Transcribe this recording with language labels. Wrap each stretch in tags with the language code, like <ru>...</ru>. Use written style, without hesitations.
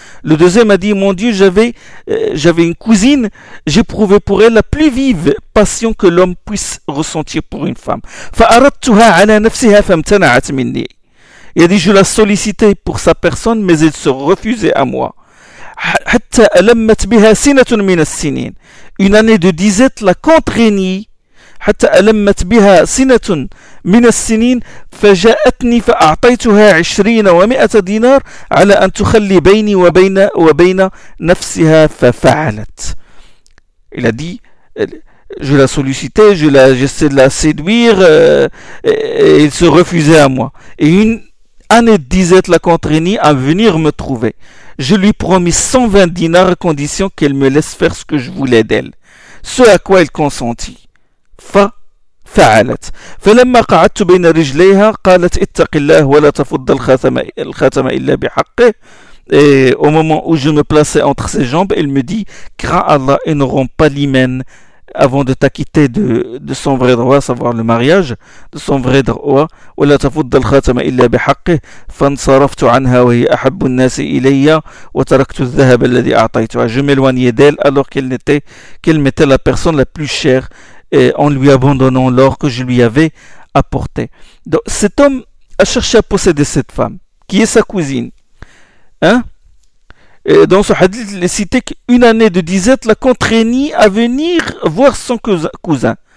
<fr>Le deuxième a dit, mon Dieu, j'avais une cousine, j'éprouvais pour elle la plus vive passion que l'homme puisse ressentir pour une femme.</fr> <ar>Fa'aradtuha ala nafsiha famtana'at minni.</ar> <fr>Il a dit, je la sollicitais pour sa personne, mais elle se refusait à moi.</fr> <ar>Hatta alammat biha sinatun min as-sinin.</ar> <fr>Une année de disette la contraignit.</fr> <ar>حتى ألمت بها سنة من السنين فجاءتني فأعطيتها 20 و100 دينار على أن تخلي بيني وبين نفسها ففعلت.</ar> <fr>Il a dit, je la sollicitais, j'essaie de la séduire, et elle se refusait à moi. Et une année de disette la contraignit à venir me trouver. Je lui promis 120 dinars à condition qu'elle me laisse faire ce que je voulais d'elle. Ce à quoi elle consentit.</fr> <ar>ففعلت فلما قعدت بين رجليها قالت اتق الله ولا تفض الخاتم الا بحقه.</ar> <fr>Au moment où je me plaçais entre ses jambes, elle me dit, crains Allah et ne romps pas l'hymen avant de t'acquitter de son vrai droit, savoir le mariage, de son vrai droit.</fr> <ar>ولا تفض الخاتم الا بحقه فانصرفت عنها وهي احب الناس الي وتركت الذهب الذي اعطيتها.</ar> <fr>Je m'éloignais d'elle alors qu'elle m'était la personne la plus chère, et en lui abandonnant l'or que je lui avais apporté. Donc cet homme a cherché à posséder cette femme, qui est sa cousine. Hein? Et dans ce hadith, il est cité qu'une année de disette la contraignit à venir voir son cousin.</fr>